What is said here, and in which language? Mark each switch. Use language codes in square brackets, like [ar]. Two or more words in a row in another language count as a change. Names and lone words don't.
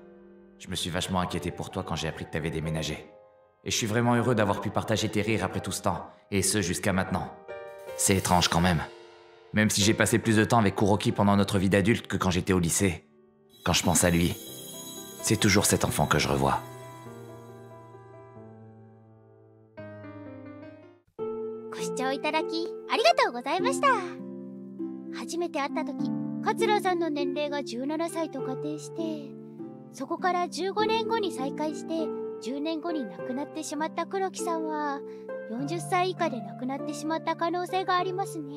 [fr] Je me suis vachement inquiété pour toi quand j'ai appris que t'avais déménagé. Et je suis vraiment heureux d'avoir pu partager tes rires après tout ce temps, et ce jusqu'à maintenant. C'est étrange quand même. Même si j'ai passé plus de temps avec Kuroki pendant notre vie d'adulte que quand j'étais au lycée, quand je pense à lui, c'est toujours cet enfant que je revois. [ja] ご視聴いただきありがとうございました。初めて会った時、桂さんの年齢が17歳と仮定して、そこから15年後に再会して、10年後に亡くなってしまった黒木さんは、40歳以下で亡くなってしまった可能性がありますね。